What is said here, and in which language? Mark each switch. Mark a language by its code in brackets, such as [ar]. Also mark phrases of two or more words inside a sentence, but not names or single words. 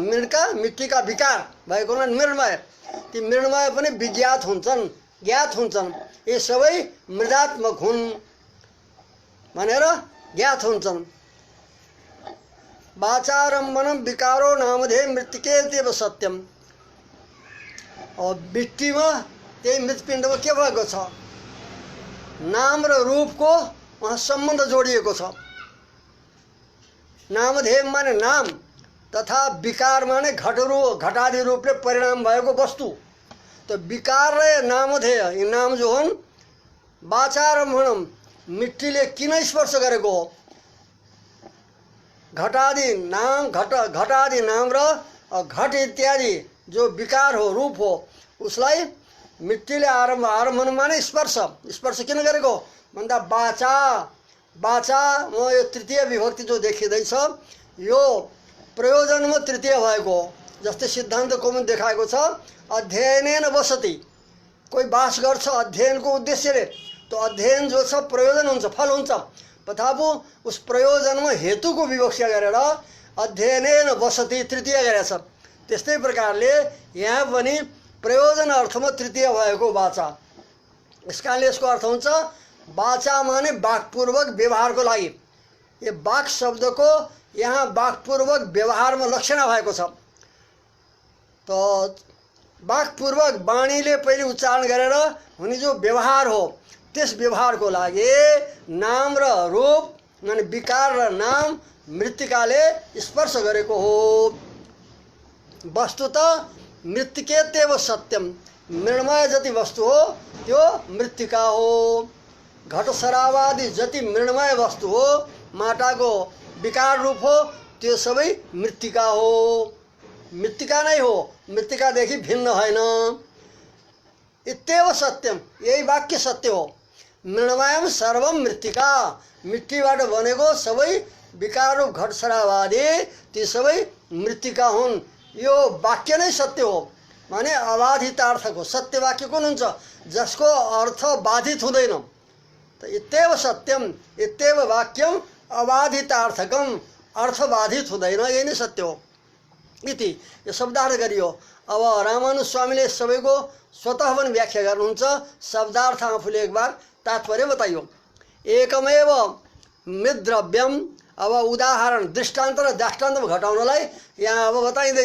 [ne] मृणका मिट्टीका विकार भएको हुनाले मृण्मय। ती मृण्मय पनि विज्ञात हुन्छन्, ज्ञात हुन्छन्। यी सबै मृदात्मक हुन् भनेर ज्ञात हुन्छन्। [sa] वाचारम्भनम विकारो नामधेय मृत्तिकेत्येव सत्यम। [ne] अब मिट्टीमा त्यही मृतपिण्डमा के भएको छ? नाम र रूपको वहाँ सम्बन्ध जोडिएको छ। नामधेय माने नाम तथा विकार माने घटादि रूपले परिणाम भएको वस्तु। तो विकार र नामधेय यी नाम जो हुन् वाचारम्भनम मिट्टीले किन स्पर्श गरेको हो? घटादि नाम र घट इत्यादि जो विकार हो, रूप हो, उसलाई मिट्टीले आरम्भन माने स्पर्श किन गरेको भन्दा वाचा म यो तृतीय विभक्ति जो देखिँदैछ यो प्रयोजनमा तृतीय भएको हो। जस्तै सिद्धान्त कौमुदी देखाएको छ [sa] अध्ययनेन वसति। [ne] कोही बास गर्छ अध्ययनको उद्देश्यले, तो अध्ययन जो छ प्रयोजन हुन्छ, फल हुन्छ, तथापि उस प्रयोजनमा हेतुको विवक्षा गरेर [sa] अध्ययनेन वसति [ne] तृतीय गरेछ। त्यस्तै प्रकारले यहाँ पनि प्रयोजन अर्थमा तृतीय भएको वाचा। यस कारणले यसको अर्थ हुन्छ वाचा माने वाक्पूर्वक व्यवहारको लागि। यो वाक शब्दको यहाँ वाक्पूर्वक व्यवहारमा लक्षण भएको छ। तो वाक्पूर्वक वाणीले पहिले उच्चारण गरेर हुने जो व्यवहार हो, त्यस व्यवहारको लागि नाम र रूप माने विकार र नाम मृत्तिकाले स्पर्श गरेको हो। [sa] वस्तुतः मृत्तिकेत्येव सत्यम। [ne] मृण्मय जति वस्तु हो त्यो मृत्तिका हो। घट शराबादि जति मृण्मय वस्तु हो, माटाको विकार रूप हो, त्यो सबै मृत्तिका हो। मृत्तिका नै हो, मृत्तिकादेखि भिन्न होइन। [sa] इत्येव सत्यम, [ne] यही वाक्य सत्य हो। [sa] मृण्मयम सर्वम मृत्तिका, [ne] मिट्टीबाट बनेको सबै विकार रूप घट शराबादि ती सबै मृत्तिका हुन्। यो वाक्य नै सत्य हो, माने अबाधितार्थको सत्य वाक्य कुन हुन्छ? जसको अर्थ बाधित हुँदैन। तो [sa] इत्येव सत्यम, इत्येव वाक्यम अबाधितार्थकम, [ne] अर्थ बाधित हुँदैन, यही नै सत्य हो इति यो शब्दार्थ गरियो। अब रामानुज स्वामीले सबैको स्वतः पनि व्याख्या गर्नुहुन्छ। शब्दार्थ आफूले एक बार तात्पर्य बताइयो। [sa] एकमेव मृद्रव्यम। [ne] अब उदाहरण दृष्टान्त र दाष्टान्तमा घटाउनलाई यहाँ अब बताइँदैछ।